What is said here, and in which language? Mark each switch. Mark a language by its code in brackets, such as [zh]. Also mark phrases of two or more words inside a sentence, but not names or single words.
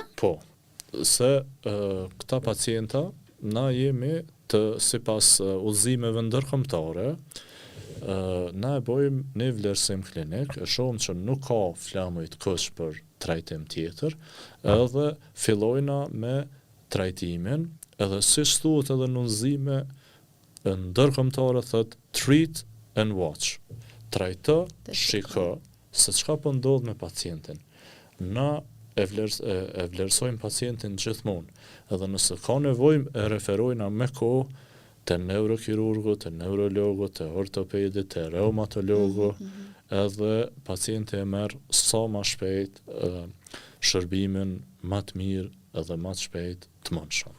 [sq] Po, se këta pacienta na jemi sipas udhëzimeve ndërkombëtare, na e bojmë një vlerësim klinik, e shohim që nuk ka flamuj të kësh për trajtim tjetër, edhe fillojna me trajtimin, edhe si thuhet edhe në udhëzime ndërkombëtare thotë [en] treat and watch. [sq] Trajto, shiko se çka po ndodh me pacientin. Na e vlerësojmë pacientin gjithmonë, edhe nëse ka nevojë e referojna me kohë te neurokirurgu, te neurologu, te ortopedi, te reumatologu, edhe pacienti e merr sa më shpejt shërbimin më të mirë edhe më të shpejt të mundshëm.